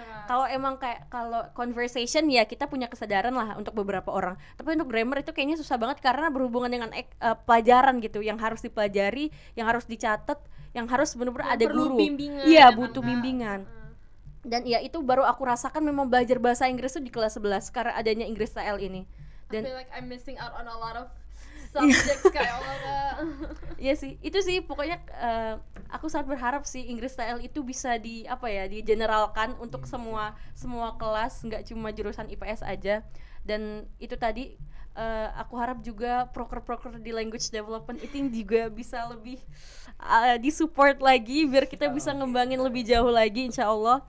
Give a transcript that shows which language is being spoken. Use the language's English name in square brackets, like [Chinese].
[Indonesian] Kalau emang kalau conversation ya kita punya kesadaran lah untuk beberapa orang, tapi untuk grammar itu kayaknya susah banget karena berhubungan dengan pelajaran gitu yang harus dipelajari, yang harus dicatat, yang harus benar-benar ada guru. Iya, butuh bimbingan. Dan ya itu baru aku rasakan memang belajar bahasa Inggris tuh di kelas 11 karena adanya English style ini. Dan [English] I feel like I'm missing out on a lot of subjects [Indonesian] kayak Iya sih, itu sih pokoknya aku sangat berharap sih Inggris TL itu bisa di apa ya, di generalkan untuk semua kelas, nggak cuma jurusan IPS aja. Dan itu tadi aku harap juga proker-proker di language development itu juga bisa lebih disupport lagi biar kita bisa ngembangin lebih jauh lagi insya Allah.